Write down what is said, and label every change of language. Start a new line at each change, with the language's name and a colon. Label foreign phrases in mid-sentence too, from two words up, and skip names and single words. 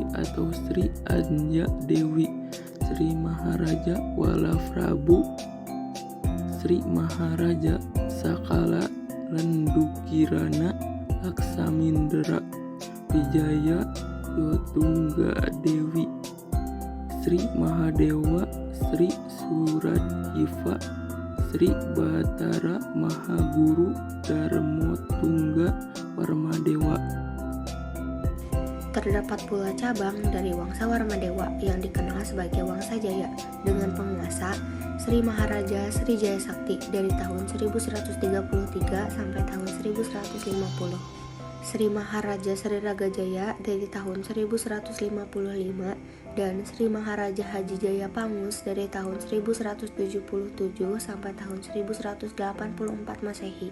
Indonesian: atau Sri Anja Dewi, Sri Maharaja Walaprabu, Sri Maharaja Sakala Lendukirana Laksamindra, Wijaya Yotungga Dewi, Sri Mahadewa, Sri Surajiva, Sri Batara Mahaguru Darmotungga Warmadewa. Terdapat pula cabang dari Wangsa Warmadewa yang dikenal sebagai Wangsa Jaya dengan penguasa Sri Maharaja Sri Jaya Sakti dari tahun 1133 sampai tahun 1150. Sri Maharaja Sri Raga Jaya dari tahun 1155 dan Sri Maharaja Haji Jaya Pangus dari tahun 1177 sampai tahun 1184 Masehi.